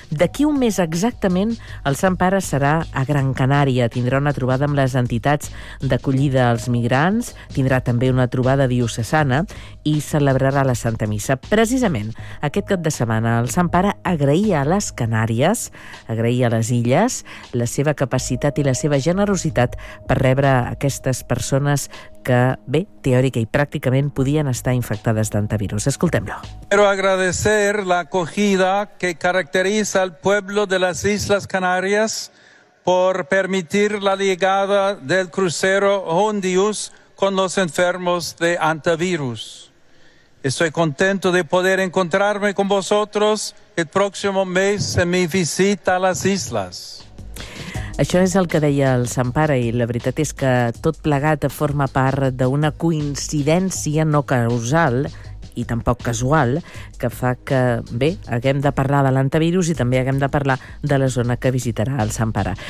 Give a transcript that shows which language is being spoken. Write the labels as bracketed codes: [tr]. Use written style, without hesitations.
[ca] D'aquí un mes exactament, el Sant Pare serà a Gran Canària, tindrà una trobada amb les entitats d'acollida als migrants, tindrà també una trobada diocesana i celebrarà la Santa Missa. Precisament, aquest cap de setmana, el Sant Pare agraïa a les Canàries, agraïa a les Illes, la seva capacitat i la seva generositat per rebre aquestes persones que, bé, teòrica i pràcticament podien estar infectades d'antivirus. Escoltem-lo. [es] Quiero agradecer la acogida que caracteriza al pueblo de las Islas Canarias por permitir la llegada del crucero Hondius con los enfermos de antivirus. Estoy contento de poder encontrarme con vosotros el próximo mes en mi visita a las islas. [ca] Això és el que deia el Sant Pare i la veritat és que tot plegat forma part d'una coincidència no causal i tampoc casual que fa que, bé, haguem de parlar de l'antivirus i també haguem de parlar de la zona que visitarà el Sant Pare.